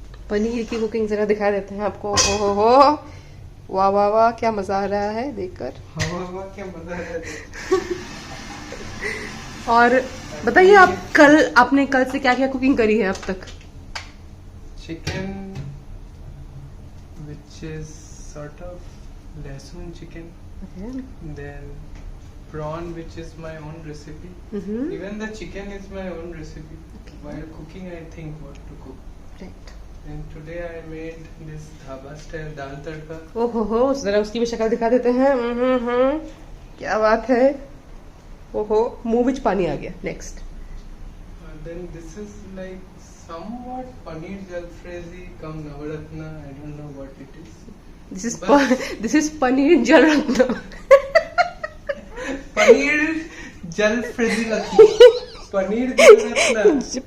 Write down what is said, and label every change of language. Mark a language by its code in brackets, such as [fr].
[hi] पनीर की कुकिंग जरा दिखा देते हैं आपको। हो वाह वाह वाह, क्या मजा आ रहा है देखकर। वाह क्या मजा आ रहा है। और बताइए आपने कल से क्या क्या कुकिंग करी है अब तक? [en] Chicken which is sort of लहसुन chicken, then prawn which is my own recipe. Even the chicken is my own recipe. While cooking I think what to cook. Right. And today I made this dhaba style dal tadka. [hi] ओहो, जरा उसकी भी शक्ल दिखा देते हैं। क्या बात है। ओहो, मुंह में पानी आ गया। Next. [en] Then this is like somewhat paneer jalfrezi cum navaratna. I don't know what it is. This is paneer jalratna. Paneer jalfrezi ratna. Paneer jalratna.